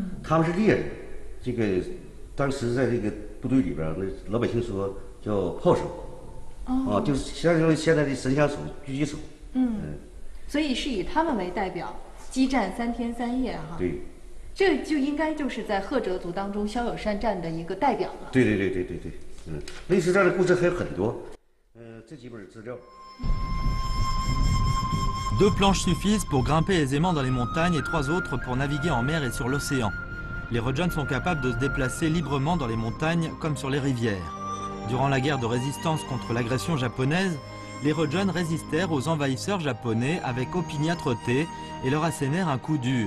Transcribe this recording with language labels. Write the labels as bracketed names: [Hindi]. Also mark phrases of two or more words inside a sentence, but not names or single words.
[Chinese] 他们是猎人，这个当时在这个部队里边，那老百姓说叫炮手，就是相当于现在的神枪手、狙击手。所以是以他们为代表，激战3天3夜哈。对。这就应该就是在赫哲族当中骁勇善战的一个代表了。对，类似这样的故事还有很多，这几本资料。 [French] 2 planches suffisent pour grimper aisément dans les montagnes et 3 autres pour naviguer en mer et sur l'océan. Les Rojun sont capables de se déplacer librement dans les montagnes comme sur les rivières. Durant la guerre de résistance contre l'agression japonaise, les Rojun résistèrent aux envahisseurs japonais avec opiniâtreté et leur assénèrent un coup dur.